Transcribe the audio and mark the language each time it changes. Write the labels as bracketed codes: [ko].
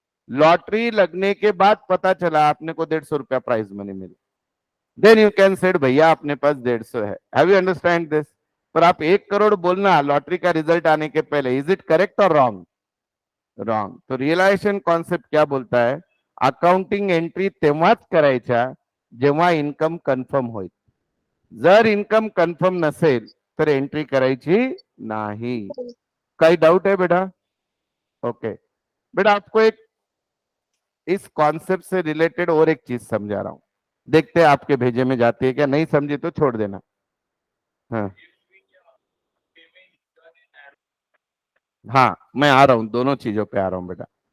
[hi] Lottery लगने के बाद पता चला आपने को 150 रुपया prize money milli, then you can said भैया अपने पास 150 है। [en] Have you understand this? [hi] पर आप 1 करोड़ बोलना लॉटरी का रिजल्ट आने के पहले, [en] is it correct [hi] और रॉन्ग? रॉन्ग। तो रियलायझेशन कॉन्सेप्ट क्या बोलता है? [mr] अकाउंटिंग एंट्री तेव्हाच करायच्या जेव्हा इन्कम कन्फर्म होईल. जर इन्कम कन्फर्म नसेल तर एंट्री करायची नाही. [hi] काही डाउट है बेटा? ओके बेटा, आपको एक इस कॉन्सेप्ट से रिलेटेड और एक चीज समझा रहा हूं, देखते हैं आपके भेजे में जाती है क्या, नहीं समझी तो छोड़ देना. हाँ हाँ, मैं आ रहा हूं, दोनों चीजों पे आ रहा हूं बेटा.